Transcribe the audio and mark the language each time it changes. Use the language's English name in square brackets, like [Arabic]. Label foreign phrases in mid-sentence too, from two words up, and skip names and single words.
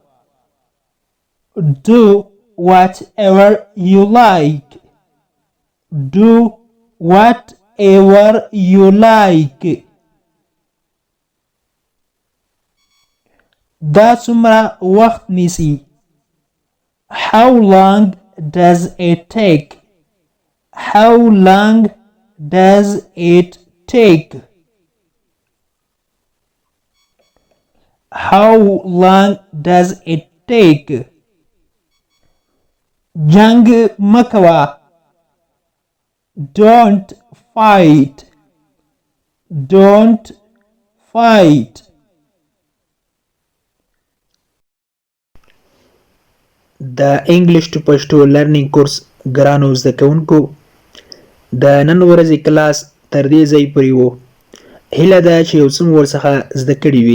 [English] do whatever you like do whatever you like [Pashto] دا څومره وخت نیسي [English] how long does it take how long does it take how long does it take [Pashto] جنگ مکوه [English] don't fight don't fight [Pashto] د انګلیش ټو پښتو لرنینګ کورس ګرانو زده کوونکو د نن ورځې کلاس تر دې ځای پورې و هیله ده چې یو څه مو ورڅخه زده کړي وي